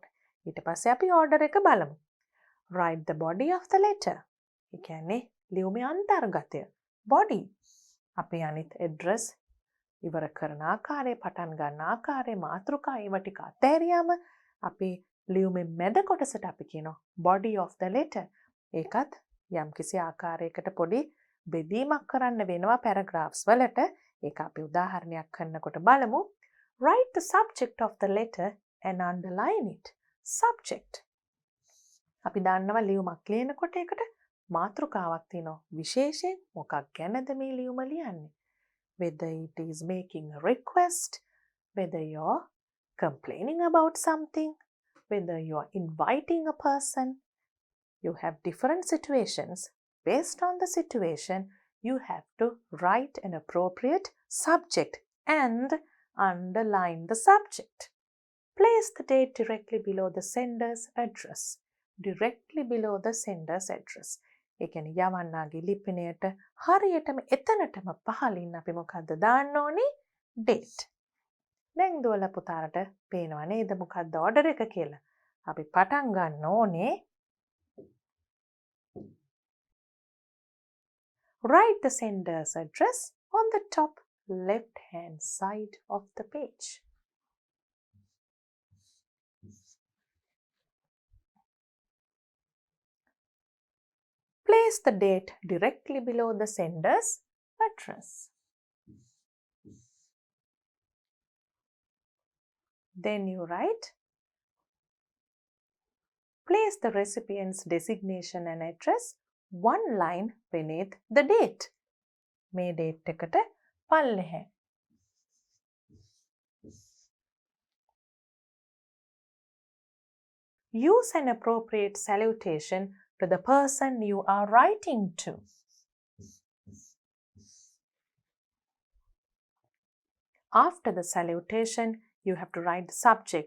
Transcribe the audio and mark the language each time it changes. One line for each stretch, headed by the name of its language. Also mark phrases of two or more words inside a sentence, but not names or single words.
Sinhala: ඊට පස්සේ අපි order එක බලමු.
English: Write the body of the letter.
Sinhala: ඒ කියන්නේ ලියුමේ අන්තර්ගතය. Body. අපි අනිත් address ඉවර කරන ආකාරය, පටන් ගන්න ආකාරය, මාතෘකා ඒව ටික අතහැරියාම අපි ලියුමේ මැද කොටසට අපි කියනවා
English: body of the letter.
Sinhala: ඒකත් යම්කිසි ආකාරයකට පොඩි බෙදීමක් කරන්න වෙනවා paragraphs වලට. ඒක අපි උදාහරණයක් කරනකොට බලමු.
English: Write the subject of the letter and underline it. Subject.
Sinhala: අපි දන්නවා ලියුමක් ලියනකොට ඒකට මාතෘකාවක් තියෙනවා. විශේෂයෙන් මොකක් ගැනද මේ ලියුම ලියන්නේ?
English: Whether it is making a request, whether you're complaining about something, whether you're inviting a person, you have different situations. Based on the situation, you have to write an appropriate subject and underline the subject. Place the date directly below the sender's address. Directly below the sender's address.
Sinhala: ඒ කියන්නේ යවන්නාගේ ලිපිනයට හරියටම එතනටම පහලින් අපි මොකද්ද දාන්න ඕනේ? date. දැන් දුවලා පුතාලට පේනව නේද මොකද්ද order එක කියලා? අපි පටන් ගන්න ඕනේ.
English: Write the sender's address on the top left hand side of the page. Place the date directly below the sender's address. Then you write, place the recipient's designation and address one line beneath the date.
Sinhala: මේ date එකට පල්ලෙහැ.
English: Use an appropriate salutation to the person you are writing to. After the salutation, you have to write the subject.